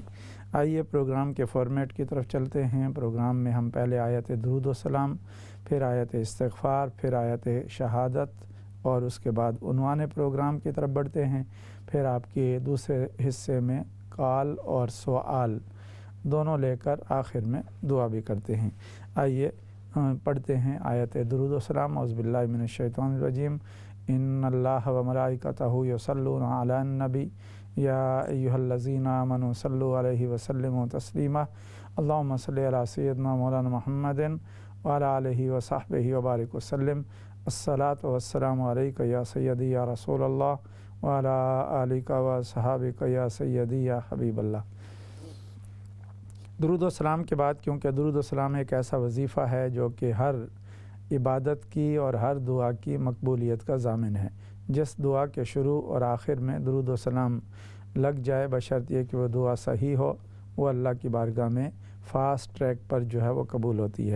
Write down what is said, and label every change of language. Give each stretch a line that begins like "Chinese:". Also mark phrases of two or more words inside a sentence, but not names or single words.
Hindi: आइए प्रोग्राम के फॉर्मेट की तरफ चलते हैं। प्रोग्राम में हम पहले आयत दुरूद व सलाम, फिर आयत इस्तिग़फ़ार, फिर आयत शहादत और उसके बाद उन्वान प्रोग्राम की तरफ बढ़ते हैं। फिर आपके दूसरे हिस्से में काल और सवाल दोनों लेकर आखिर में दुआ भी करते हैं। आइए पढ़ते हैं आयत दुरूद व सलाम।
Arabic: أعوذ بالله من الشيطان الرجيم. إن الله وملائكته يصلون على النبي يا أيها الذين آمنوا صلوا عليه وسلموا تسليما. اللهم صل على سيدنا ومولانا محمد وعلى آله وصحبه وبارك وسلم. الصلاة والسلام عليك يا سيدي يا رسول الله وعلى آلك وأصحابك يا سيدي يا حبيب الله.
Hindi: दुरूद व सलाम के बाद, क्योंकि दुरूद व सलाम एक ऐसा वजीफ़ा है जो कि हर इबादत की और हर दुआ की मकबूलियत का ज़ामिन है। जिस दुआ के शुरू और आखिर में दुरूद व सलाम लग जाए, बशर्त ये कि वह दुआ सही हो, वो अल्लाह की बारगाह में
English: fast track
Hindi: पर जो है वो कबूल होती है।